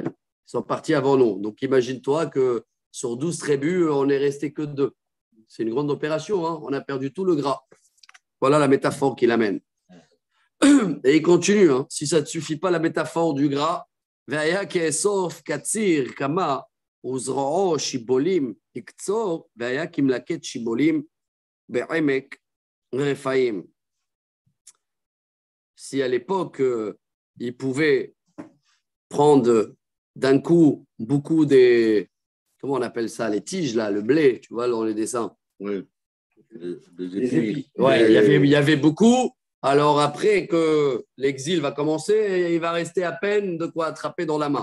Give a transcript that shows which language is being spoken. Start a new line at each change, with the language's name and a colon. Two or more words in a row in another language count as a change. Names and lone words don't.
French: Ils sont partis avant nous. Donc, imagine-toi que sur 12 tribus, on n'est resté que 2. C'est une grande opération. On a perdu tout le gras. Voilà la métaphore qu'il amène. Et il continue. Si ça ne te suffit pas, la métaphore du gras,
Hebrew: וזרועו שיבולים יקצור, והיה כמלקט שיבולים בעמק רפאים.
French: Si à l'époque, il pouvait prendre d'un coup beaucoup des, comment on appelle ça, les tiges, là, le blé, tu vois, dans les dessins. Oui. Les épis. Ouais, il y avait beaucoup. Alors après que l'exil va commencer, il va rester à peine de quoi attraper dans la main.